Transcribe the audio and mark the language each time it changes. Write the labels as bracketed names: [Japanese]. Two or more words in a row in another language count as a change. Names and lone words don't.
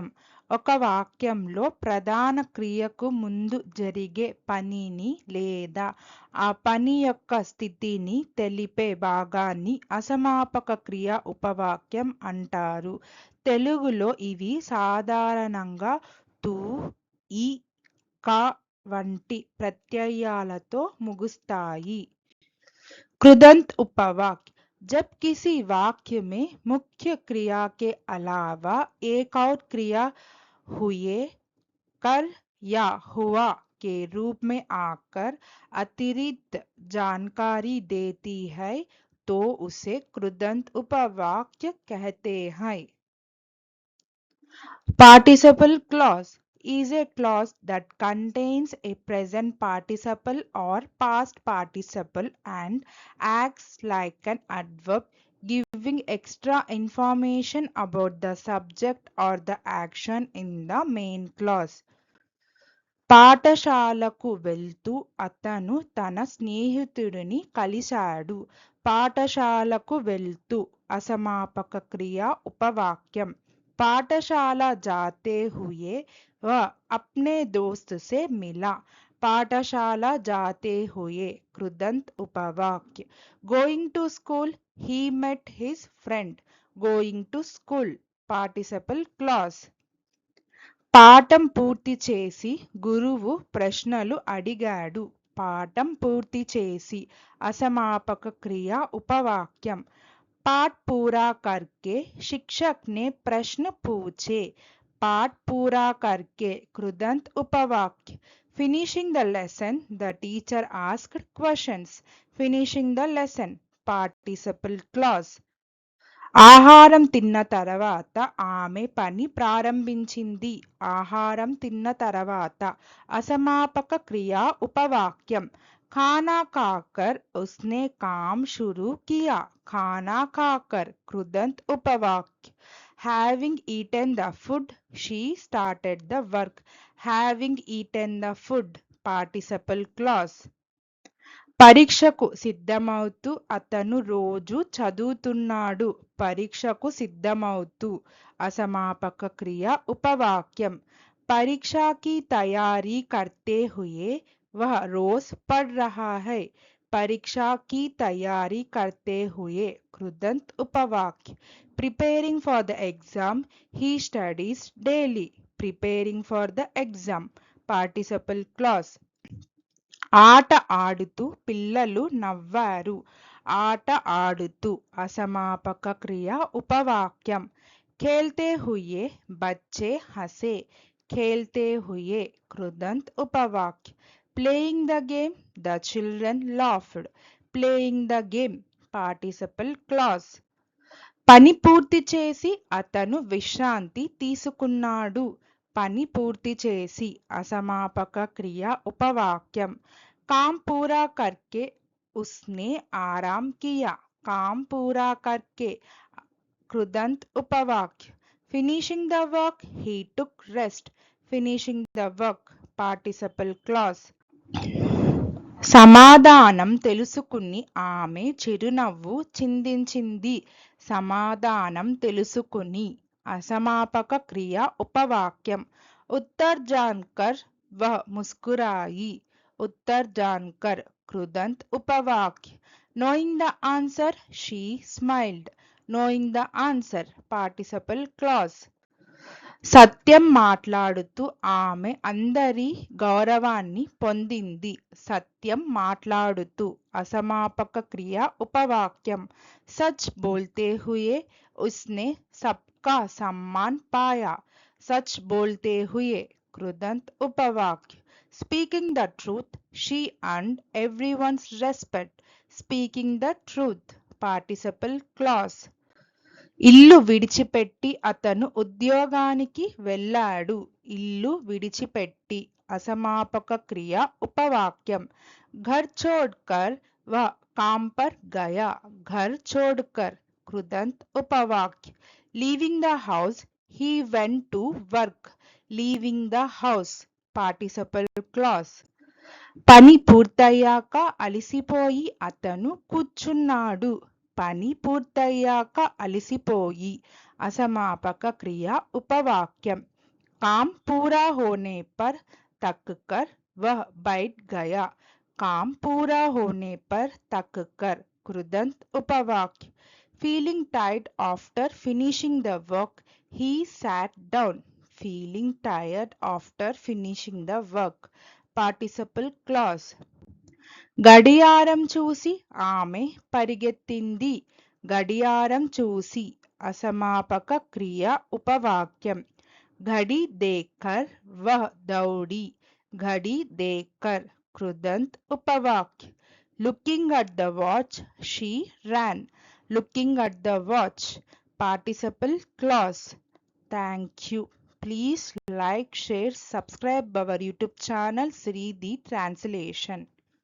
[Telugu] ఒక వాక్యంలో ప్రధాన క్రియకు ముందు జరిగే పనిని లేదా ఆ పని యొక్క స్థితిని తెలిపే భాగాన్ని అసమాపక క్రియ ఉపవాక్యం అంటారు. తెలుగులో ఇవి సాధారణంగా తు, ఈ, క వంటి ప్రత్యయాలతో ముగుస్తాయి. [Hindi] कृदंत उपवाक्य: जब किसी वाक्य में मुख्य क्रिया के अलावा एक और क्रिया हुए, कर या हुआ के रूप में आकर अतिरिक्त जानकारी देती है तो उसे कृदंत उपवाक्य कहते हैं। [English] Participle clause is a clause that contains a present participle or past participle and acts like an adverb, giving extra information about the subject or the action in the main clause. [Telugu] పాఠశాలకు వెళ్తూ అతను తన స్నేహితుడిని కలిశాడు. పాఠశాలకు వెళ్తూ అసమాపక క్రియ ఉపవాక్యం. [Hindi] पाठशाला जाते हुए वह अपने दोस्त से मिला. पाठशाला जाते हुए कृदंत उपवाक्य. [English] Going to school, he met his friend. Going to school participle clause. [Telugu] పాఠం పూర్తి చేసి గురువు ప్రశ్నలు అడిగాడు. పాఠం పూర్తి చేసి అసమాపక క్రియ ఉపవాక్యం. [Hindi] पाठ पूरा करके शिक्षक ने प्रश्न पूछे. पाठ पूरा करके कृदंत उपवाक्य. [English] Finishing the lesson, the teacher asked questions. Finishing the lesson participle clause. [Telugu] ఆహారం తిన్న తర్వాత ఆమె పని ప్రారంభించింది. ఆహారం తిన్న తర్వాత అసమాపక క్రియ ఉపవాక్యం. [Hindi] खाना खाकर उसने काम शुरू किया. खाना खाकर कृदंत उपवाक्य. [English] Having eaten the food, she started the work. Having eaten the food participle clause. [Telugu] పరీక్షకు సిద్ధమవుతూ అతను రోజు చదువుతున్నాడు. పరీక్షకు సిద్ధమవుతూ అసమాపక క్రియ ఉపవాక్యం. [Hindi] परीक्षा की तैयारी करते हुए वह रोज पढ़ रहा है. परीक्षा की तैयारी करते हुए कृदंत उपवाक्य. [English] Preparing for the exam, he studies daily. Preparing for the exam participle clause. [Telugu] ఆట ఆడుతూ పిల్లలు నవ్వారు. ఆట ఆడుతూ అసమాపక క్రియ ఉపవాక్యం. [Hindi] खेलते हुए बच्चे हंसे. खेलते हुए कृदंत उपवाक्य. [English] Playing the game, the children laughed. Playing the game participle clause. [Telugu] పని పూర్తి చేసి అతను విశ్రాంతి తీసుకున్నాడు. పని పూర్తి చేసి అసమాపక క్రియ ఉపవాక్యం. [Hindi] काम पूरा करके उसने आराम किया. काम पूरा करके कृदंत उपवाक्य. [English] Finishing the work, he took rest. Finishing the work participle clause. [Telugu] సమాధానం తెలుసుకుని ఆమె చిరునవ్వు చిందించింది. సమాధానం తెలుసుకుని అసమాపక క్రియ ఉపవాక్యం. [Hindi] उत्तर जानकर वह मुस्कुराई. उत्तर जानकर कृदंत उपवाक्य. [English] Knowing the answer, she smiled. Knowing the answer participle clause. [Telugu] సత్యం మాట్లాడుతూ ఆమె అందరి గౌరవాన్ని పొందింది. సత్యం మాట్లాడుతూ అసమాపక క్రియ ఉపవాక్యం. [Hindi] सच बोलते हुए उसने सबका सम्मान पाया. सच बोलते हुए कृदंत उपवाक्य. [English] Speaking the truth, she earned everyone's respect. Speaking the truth participle clause. [Telugu] ఇల్లు విడిచిపెట్టి అతను ఉద్యోగానికి వెళ్ళాడు. ఇల్లు విడిచిపెట్టి అసమాపక క్రియ ఉపవాక్యం. [Hindi] घर छोड़कर वह काम पर गया. घर छोड़कर कृदंत उपवाक्य. [English] Leaving the house, he went to work. Leaving the house participle clause. [Telugu] పని పూర్తయ్యాక అలసిపోయి అతను కూర్చున్నాడు. పని పూర్తయ్యాక అలసిపోయి అసమాపక క్రియ ఉపవాక్యం [Hindi] काम पूरा होने पर थक कर वह बैठ गया काम पूरा होने पर थक कर कृदंत उपवाक्य [English] feeling tired after finishing the work he sat down feeling tired after finishing the work participle clause [Telugu] గడియారం చూసి ఆమె పరిగెత్తింది గడియారం చూసి అసమాపక క్రియ ఉపవాక్యం [Hindi] घड़ी देखकर वह दौड़ी घड़ी देखकर कृदंत उपवाक्य [English] looking at the watch she ran looking at the watch participle clause thank you please like share subscribe our youtube channel Sri the translation